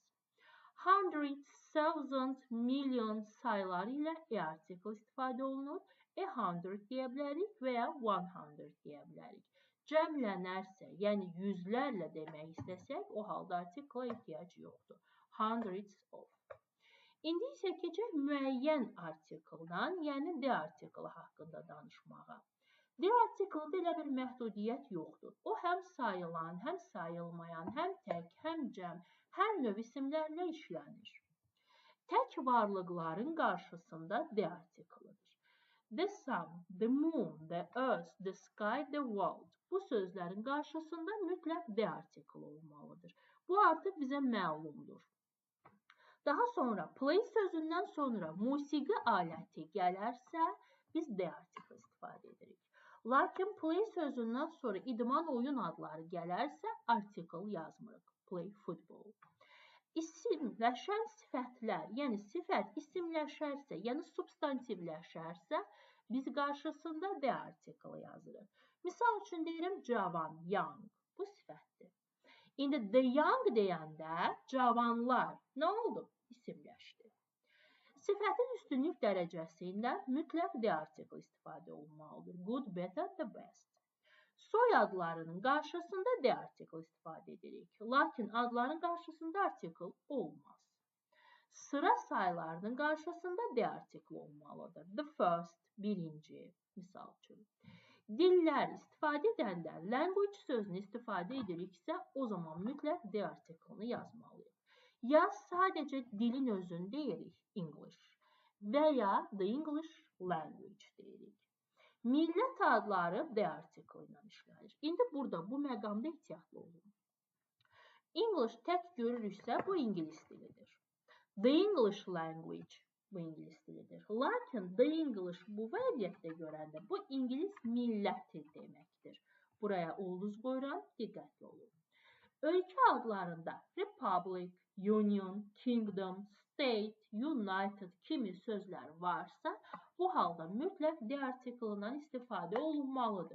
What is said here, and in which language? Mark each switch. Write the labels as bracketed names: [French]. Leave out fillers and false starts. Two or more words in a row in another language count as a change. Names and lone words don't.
[Azerbaijani] 100, 1000, million sayıları ilə artikel istifadə olunur. 100 deyə bilərik və ya 100 deyə bilərik. Cəmlənərsə, yəni yüzlərlə demək istəsək, o halda artikela ehtiyac yoxdur. [English] Hundreds of. [Azerbaijani] İndi isə keçək müəyyən artikeldan, yəni D artikeli haqqında danışmağa. D artikeldə elə bir məhdudiyyət yoxdur. O həm sayılan, həm sayılmayan, həm tək, həm cəm, hər növ isimlərlə işlənir. Tək varlıqların qarşısında D artikelidir. [English] The sun, the moon, the earth, the sky, the world. [Azerbaijani] Bu sözlərin qarşısında mütləq D artikeli olmalıdır. Bu artıq bizə məlumdur. Daha sonra play sözündən sonra musiqi aləti gələrsə, biz D artikeli istifadə edirik. Lakin play sözündən sonra idman oyun adları gələrsə, artikel yazmırıq. [English] Play football. [Azerbaijani] İsimləşən sifətlər, yəni sifət isimləşərsə, yəni substantivləşərsə, biz qarşısında D artikeli yazırıq. Misal üçün deyirəm cavan, young. Bu sifətdir. İndi [English] the young [Azerbaijani] deyəndə cavanlar nə oldu? İsimləşdi. Sifətin üstünlük dərəcəsində mütləq D artikeli istifadə olunmalıdır. [English] Good, better, the best. [Azerbaijani] Soy adlarının qarşısında D artikeli istifadə edirik. Lakin adların qarşısında artikel olmaz. Sıra sayılarının qarşısında D artikeli olmalıdır. [English] The first, [Azerbaijani] birinci, misal üçün. dillər istifadə edəndə language sözünü istifadə ediriksə, o zaman mütləq [English] the article- [Azerbaijani] ını yazmalıyıq. Ya sadəcə dilin özünü deyirik, English və ya [English] the English language [Azerbaijani] deyirik. Millət adları [English] the article [Azerbaijani] ilə işlənir. İndi burada bu məqamda ehtiyatlı olun. English tək görürüksə, bu ingilis dilidir. [English] The English language [Azerbaijani] bu ingilis dilidir. Lakin [English] the English [Azerbaijani] bu vəziyyətdə görəndə bu ingilis milləti deməkdir. Buraya ulduz qoyuram, diqqətli olun. Ölkə adlarında [English] Republic, Union, Kingdom, State, United [Azerbaijani] kimi sözlər varsa, bu halda mütləq [English] the article- [Azerbaijani] dan istifadə olunmalıdır.